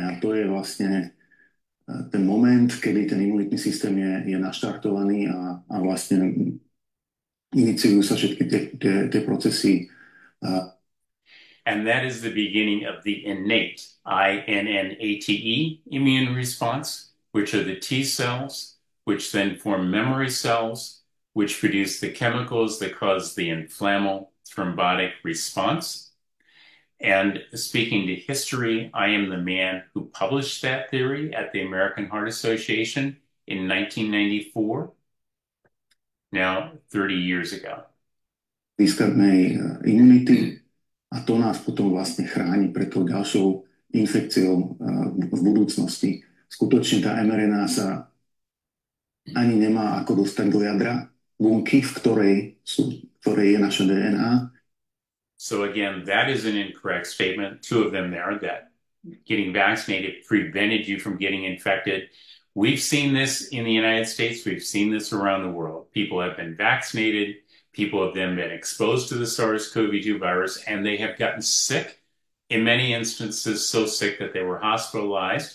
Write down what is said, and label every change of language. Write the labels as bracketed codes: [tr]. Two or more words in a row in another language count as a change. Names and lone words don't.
[sk] A to je vlastne ten moment, kedy ten imunitný systém je naštartovaný a vlastne iniciujú sa všetky tie procesy. [en] And that is the beginning of the innate, INNATE, immune response, which are the T cells, which then form memory cells, which produce the chemicals that cause the inflammatory thrombotic response. And speaking to history, I am the man who published that theory at the American Heart Association in 1994, now 30 years ago. [sk] Získavnej imunity a to nás potom vlastne chráni pred tou ďalšou infekciou v budúcnosti. Skutočne tá mRNA sa ani nemá ako dostať do jadra bunky, v ktorej je naša DNA. [en] So again, that is an incorrect statement. Two of them there, that getting vaccinated prevented you from getting infected. We've seen this in the United States. We've seen this around the world. People have been vaccinated. People have then been exposed to the SARS-CoV-2 virus, and they have gotten sick, in many instances so sick that they were hospitalized.